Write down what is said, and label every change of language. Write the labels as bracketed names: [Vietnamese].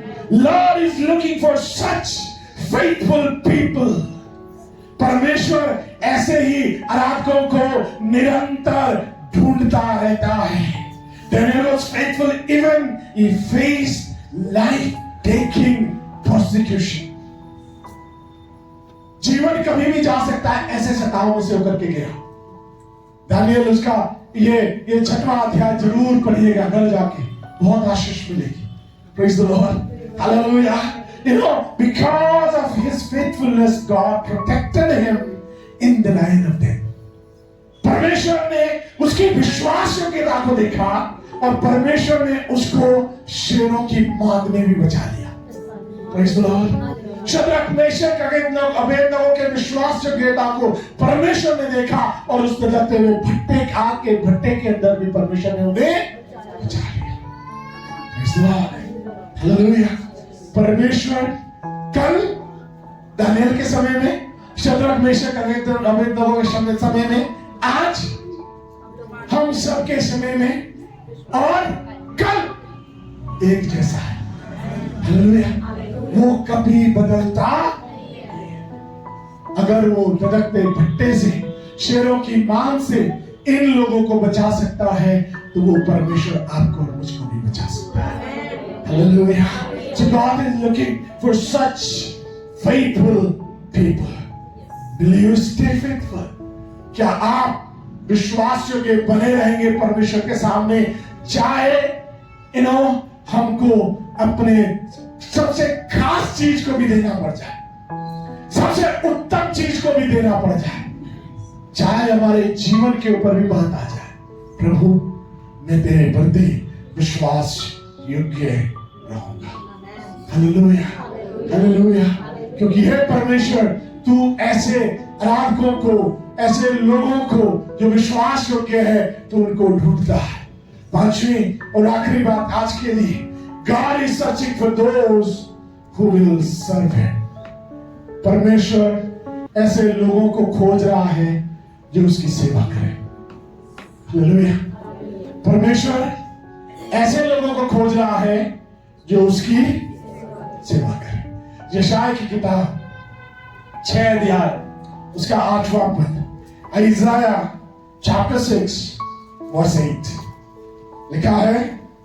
[English] Lord is looking for such faithful people. [Hindi] परमेश्वर ऐसे ही आराधकों को निरंतर ढूंढता रहता है. [English] Daniel was faithful even he faced life-taking persecution. [Hindi] जीवन कभी भी जा सकता है ऐसे सताओं से होकर के गया. दानियल उसका ये 6वां अध्याय जरूर पढ़िएगा घर जाके, बहुत आशीष मिलेगी. [English] Praise the Lord. Hallelujah. You know, because of his faithfulness, God protected him in the line of death. [Hindi] परमेश्वर ने उसकी विश्वास योग्यता को देखा और परमेश्वर ने उसको शेरों की मांद में भी बचा लिया. [English] Praise the Lord. [Hindi] Shadrach Meshach Abednego के विश्वास योग्यता को परमेश्वर ने देखा और उस जलते हुए भट्टे के अंदर भी परमेश्वर ने उन्हें बचा लिया. [English] Praise the Lord. Hallelujah. [Hindi] परमेश्वर कल दानियल के समय में, शद्रक मेशक अबेदनगो के समय में, आज हम सबके समय में और कल एक जैसा है. हालेलुया. वो कभी बदलता. अगर वो धधकते भट्टे से, शेरों की मांग से इन लोगों को बचा सकता है तो वो परमेश्वर आपको और मुझको भी बचा सकता है. Hallelujah. [English] So God is looking for such faithful people. Will you stay faithful? [Hindi] क्या आप विश्वास योग्य बने रहेंगे परमेश्वर के सामने, चाहे हमको अपने सबसे खास चीज को भी देना पड़ जाए, सबसे उत्तम चीज को भी देना पड़ जाए, चाहे हमारे जीवन के ऊपर भी बात आ जाए, प्रभु मैं तेरे प्रति विश्वास योग्य रहूंगा. हालेलुया. हालेलुया. क्योंकि हे परमेश्वर, तू ऐसे आराधकों को, ऐसे लोगों को जो विश्वास योग्य है, तो उनको ढूंढता है. 5वीं और आखिरी बात आज के लिए, [English] God is searching for those who will serve Him. [Hindi] परमेश्वर ऐसे लोगों को खोज रहा है जो उसकी सेवा करें. हालेलुया. परमेश्वर ऐसे लोगों को खोज रहा है जो उसकी सेवा करें. यशायाह की किताब 6 अध्याय उसका 8वां पद, [English] Isaiah chapter 6 verse 8 [Hindi] लिखा है,